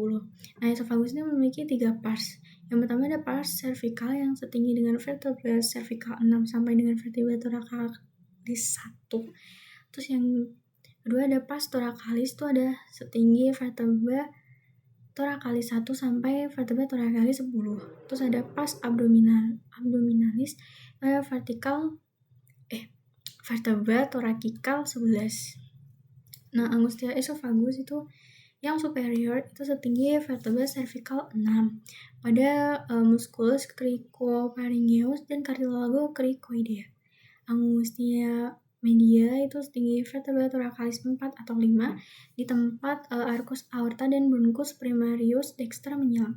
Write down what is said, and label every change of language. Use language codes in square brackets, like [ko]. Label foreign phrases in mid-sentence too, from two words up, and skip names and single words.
[id] Nah, esofagus ini memiliki 3 pars. Yang pertama ada pars cervical yang setinggi dengan vertebra cervical 6 sampai dengan vertebra thoracalis 1. Terus yang kedua ada pars thoracalis, itu ada setinggi vertebra thoracalis 1 sampai vertebra thoracalis 10. Terus ada pars abdominalis, vertebra thoracical 11. Nah, angustia esophagus itu yang superior itu setinggi vertebra cervical 6 pada musculus cricopharyngeus dan cartilago cricoidea. Angustia media itu setinggi vertebra thoracalis 4 atau 5 di tempat arcus aorta dan bronchus primarius dexter menyelam.